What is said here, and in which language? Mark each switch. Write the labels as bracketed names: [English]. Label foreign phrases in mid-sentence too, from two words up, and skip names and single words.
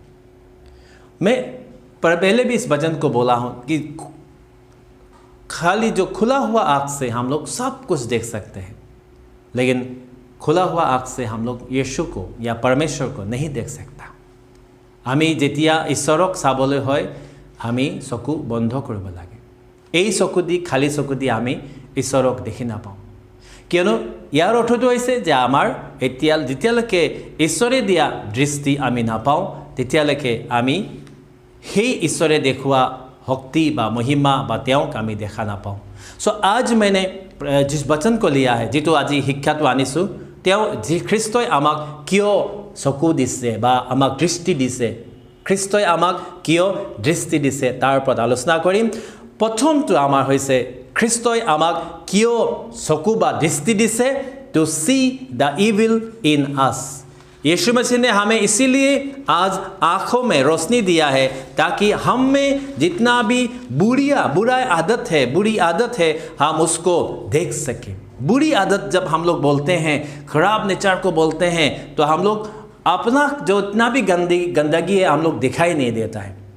[Hindi] मैं पर पहले भी इस वचन को बोला हूँ कि खाली जो खुला हुआ आँख से हम लोग सब कुछ देख सकते हैं, लेकिन खुला हुआ आँख से हम लोग यीशु को या परमेश्वर को नहीं देख सकता। [Assamese] আমি যেতিয়া ঈশ্বৰক চাবলৈ হয় আমি চকু বন্ধ কৰিব লাগে। এই চকু দি খালি চকু দি আমি ঈশ্বৰক দেখি নাপাওঁ, কিয়নো ইয়াৰ অৰ্থটো হৈছে যে আমাৰ যেতিয়ালৈকে ঈশ্বৰে দিয়া দৃষ্টি আমি নাপাওঁ তেতিয়ালৈকে আমি সেই ঈশ্বৰে দেখুৱা শক্তি বা महिमा বা তেওঁক আমি দেখা নাপাওঁ। [Hindi] सो आज मैंने जिस वचन को लिया है, [Assamese] जितो আজি শিক্ষাটো আনিছোঁ, তেওঁ যি খ্ৰীষ্টই আমাক কিয় চকু দিছে বা আমাক দৃষ্টি দিছে, খ্ৰীষ্টই আমাক কিয় দৃষ্টি দিছে তাৰ ওপৰত আলোচনা কৰিম। প্ৰথমটো আমাৰ হৈছে খ্ৰীষ্টই আমাক কিয় চকু বা দৃষ্টি দিছে, [English] to see the evil in us. [Hindi] यीशु मसीह ने हमें इसीलिए आज आँखों में रोशनी दिया है ताकि हम में जितना भी बुरी आदत है हम उसको देख सकें। बुरी आदत जब हम लोग बोलते हैं, खराब नेचर को बोलते हैं, तो हम लोग अपना जो इतना भी गंदगी है हम लोग दिखाई नहीं देता है।